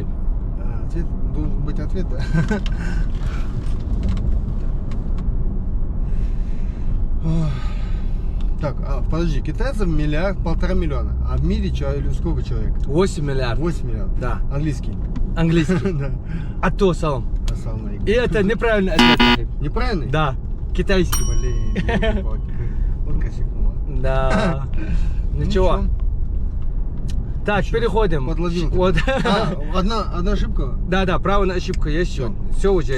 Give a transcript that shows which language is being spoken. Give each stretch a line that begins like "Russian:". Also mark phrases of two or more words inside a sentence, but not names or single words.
Russian: Ответ должен быть ответ, да? Так, подожди, китайцев 1,5 миллиарда, а в мире сколько человек? 8 миллиардов. 8 миллиардов. Да. Английский. Английский. Да. А то салам.
Arabic: السلام عليكم.
Russian: И это неправильный ответ, Рахим. Неправильный? Да. Китайский. Блин, елки-палки. Вот косякнула. Да. Ничего. Так, переходим. Подловил. Вот. Одна ошибка. Да, право на ошибку есть еще. Все уже,